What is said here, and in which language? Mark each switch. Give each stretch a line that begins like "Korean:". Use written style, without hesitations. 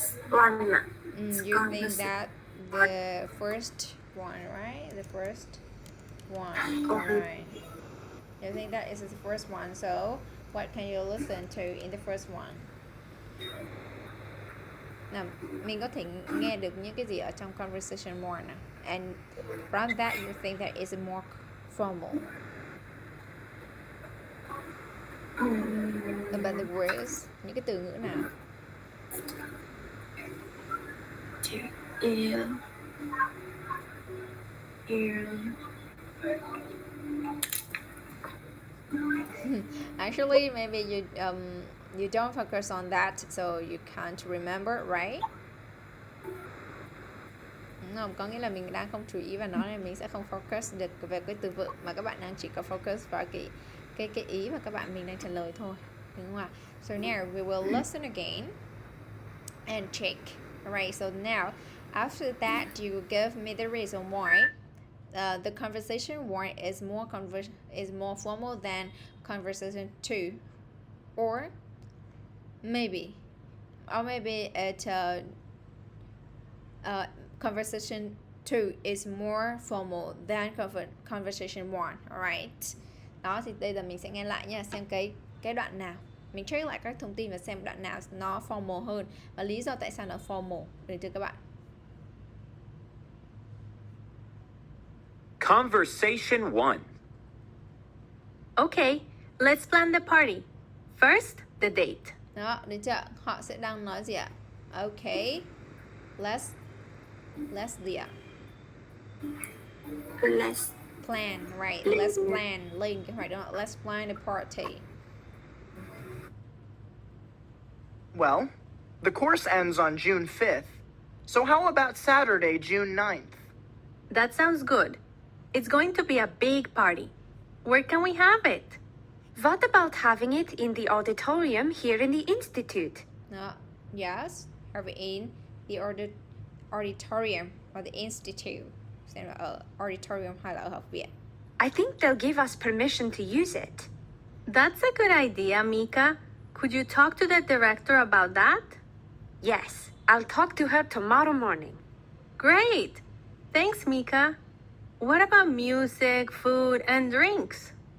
English: One ạ. You think that the first one, right? The first one. Alright. You think that is the first one. So what can you listen to in the first one?
Vietnamese: Nào, mình có thể nghe được những cái gì ở trong conversation more nào.
English: And from that you think that is more formal. About the words,
Vietnamese: những cái từ ngữ nào?
English: Actually, maybe you don't focus on that, so you can't remember, right?
Vietnamese: Đúng không? Có nghĩa là mình đang không chú ý vào nó nên mình sẽ không focus được về cái từ vựng, mà các bạn đang chỉ có focus vào cái ý mà các bạn mình đang trả lời thôi, đúng không ạ?
English: So now we will listen again and check. Alright, so now after that you give me the reason why the conversation 1 is more formal than conversation 2, or maybe it conversation 2 is more formal than conversation 1. Alright.
Vietnamese: Đó thì đây là mình sẽ nghe lại nha, xem cái đoạn nào. Mình check lại các thông tin và xem đoạn nào nó formal hơn và lý do tại sao nó formal. Được chưa các bạn?
English: Conversation 1. Okay, let's plan the party. First, the date.
Vietnamese: Đó, được chưa? Họ sẽ đang nói gì ạ?
English: Okay, let's
Vietnamese: gì ạ?
English: Let's Plan, right? Let's plan.
Vietnamese: Lên kế hoạch đó.
English: Let's plan the party. Well, the course ends on June 5th, so how about Saturday, June 9th? That sounds good. It's going to be a big party. Where can we have it? What about having it in the auditorium here in the Institute? Yes, have it in the auditorium or the institute.
Vietnamese: Xem là ở auditorium hay là ở học viện.
English: I think they'll give us permission to use it. That's a good idea, Mika. Could you talk to the director about that? Yes, I'll talk to her tomorrow morning. Great! Thanks, Mika. What about music, food, and drinks?